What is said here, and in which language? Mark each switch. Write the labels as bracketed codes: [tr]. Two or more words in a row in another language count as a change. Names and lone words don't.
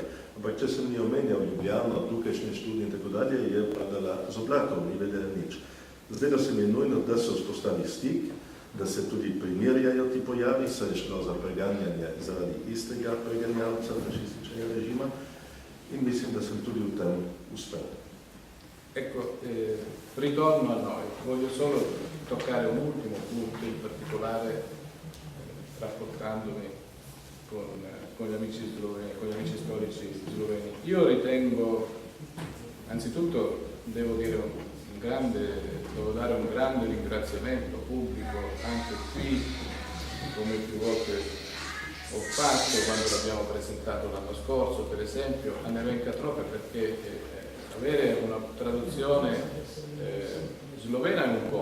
[sl] Ampak če sem ni omenjal Ljubljano, tukajšnje študije in tako dalje, je padala z oblakom, ni vedela nič. Zdelo se mi je nujno, da se vzpostavi stik, da se tudi primerjajo ti pojavi, saj je šlo za preganjanje zaradi istega preganjalca fašističnega režima in mislim, da sem tudi v tem uspel. [it] Ecco, ritorno a noi, voglio solo toccare un ultimo punto in particolare rapportandomi con gli amici sloveni, con gli amici storici sloveni. Io ritengo, anzitutto devo dare un grande ringraziamento pubblico anche qui, come più volte ho fatto quando l'abbiamo presentato l'anno scorso, per esempio, a Nevenka Troca, perché avere una traduzione slovena è un